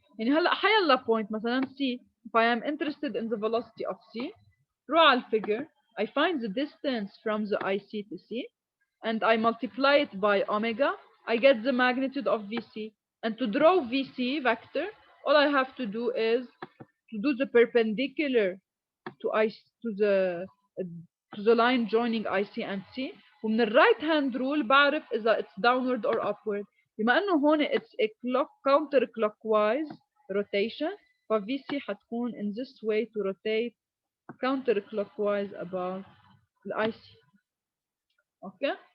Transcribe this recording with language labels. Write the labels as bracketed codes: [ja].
[ar] يعني هلا حيلا [en] point مثلا C، if I am interested in the velocity of C، [ar] روح على الفيجر، [en] I find the distance from the IC to C and I multiply it by omega, I get the magnitude of VC. And to draw VC vector, all I have to do is to do the perpendicular to the line joining IC and C. [ar] ومن الرايت هاند رول بعرف إذا [en] it's downward or upward. [ar] بما إنه هون [en] it's a counter clockwise rotation، ف VC [ar] حتكون [en] in this way to rotate counter clockwise about the IC. Okay?